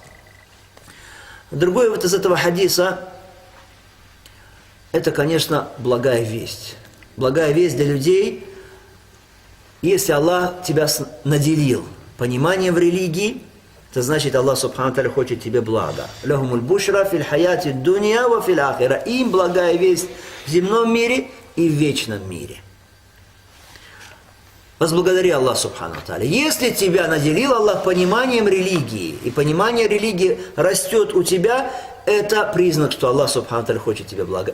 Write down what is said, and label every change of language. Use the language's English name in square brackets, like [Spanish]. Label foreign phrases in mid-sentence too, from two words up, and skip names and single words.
[Russian] Другой вот из этого хадиса, это, конечно, благая весть. Благая весть для людей, если Аллах тебя наделил пониманием в религии, это значит, Аллах [Arabic] سبحانه تعالى [Russian] хочет тебе блага. [Arabic] لهم البشرى في الحياة الدنيا وفي الآخرة. [Russian] Им благая весть в земном мире и в вечном мире. Возблагодари Аллах [Arabic] سبحانه تعالى. [Russian] Если тебя наделил Аллах пониманием религии, и понимание религии растет у тебя, это признак, что Аллах [Arabic] سبحانه تعالى [Russian] хочет тебе блага.